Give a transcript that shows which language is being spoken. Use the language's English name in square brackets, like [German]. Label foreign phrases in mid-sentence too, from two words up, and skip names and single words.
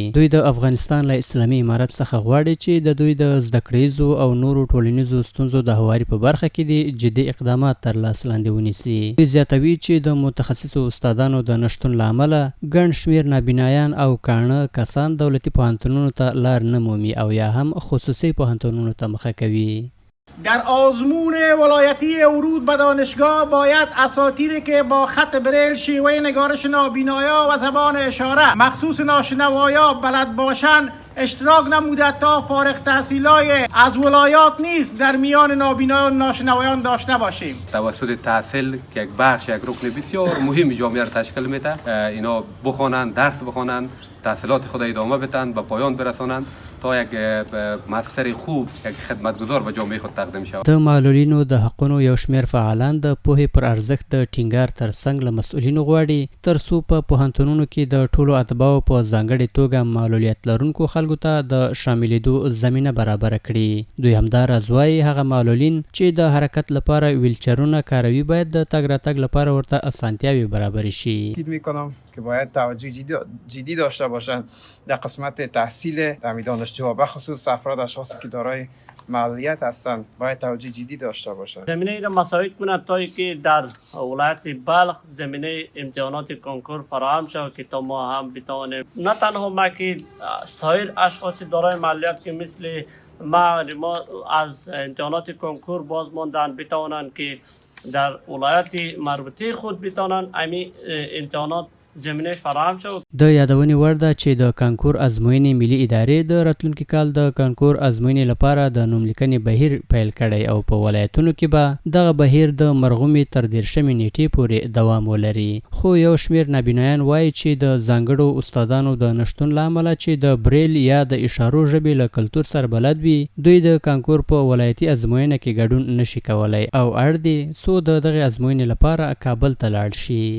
[Pashto] دوی د افغانستان له اسلامي امارت څخه غواړي چې د دوی د زده کړیزو او نورو ټولنیزو ستونزو د هواري په برخه کې دي جدي اقدامات تر لاس لاندې ونیسي. دوی زیاتوي چې د متخصصو استادانو د نشتون له امله ګڼ شمېر نابینایان او کاڼه کسان دولتي پوهنتونونو ته لار نه مومي او یا هم خصوصي پوهنتونونو ته مخه کوي. [Persian] در آزمون ولایتی ورود به دانشگاه باید اساتیدی که با خط بریل شیوه نگارش نابینایا و زبان اشاره مخصوص ناشنوایا بلد باشند اشتراک نموده تا فارغ تحصیلای از ولایات نیست در میان نابینایان و ناشنوایان داشته باشیم. توسط تحصیل که یک بخش یک رکن بسیار مهم جامعه را تشکیل میده، اینا بخوانند، درس بخوانند، تحصیلات خود ادامه بدن، به پایان برسانند تا یک مستر خوب، یک خدمتگزار به جامعه خود تقدیم شود. [Pashto] د معلولینو د حقونو یو شمېر فعالان د پوهې پر ارزښت د ټینګار ترڅنګ له مسؤلینو غواړي ترڅو په پوهنتونونو کې د ټولو اتباعو په ځانګړې توګه معلولیت لرونکو خلکو ته د شاملېدو زمینه برابره کړي. دوی همداراز وایي هغه معلولین چې د حرکت لپاره ویلچرونه کاروي باید د تګ راتګ لپاره ورته اسانتیاوې برابر شي. [Persian] فکر میکنم که باید توجه جدی داشته باشند در قسمت تحصیل دانشجوها بخصوص افراد اشخاصی که دارای معلولیت هستند باید توجه جدی داشته باشند. زمینه را مساعد کند تا که در ولایت بلخ زمینه امتحانات کنکور فراهم شود که تا ما هم بتوانیم نه تنها ما که سایر اشخاص دارای معلولیت که مثل ما از امتحانات کنکور باز ماندن بتوانند که در ولایت مربوطه خود بتوانند امی امتحانات زمینه فراهم شد. [Pashto] د یادونې وړ ده چې د کانکور ازموینې ملي ادارې د راتلونکي کال د کانکور ازموینې لپاره د نوملیکنې بهیر پیل کړی او په ولایتونو کې به دغه بهیر د مرغومې تر 13 نیټې پورې دوام ولري. خو یو شمېر نابینایان وایي چې د ځانګړو استادانو د نشتون له امله چې د بریل یا د اشارو ژبې له کلتور سره بلد وي دوی د کانکور په ولایتي ازموینه کې ګډون نشي کولی او اړ دي څو د دغې ازموینې لپاره کابل ته لاړ شي.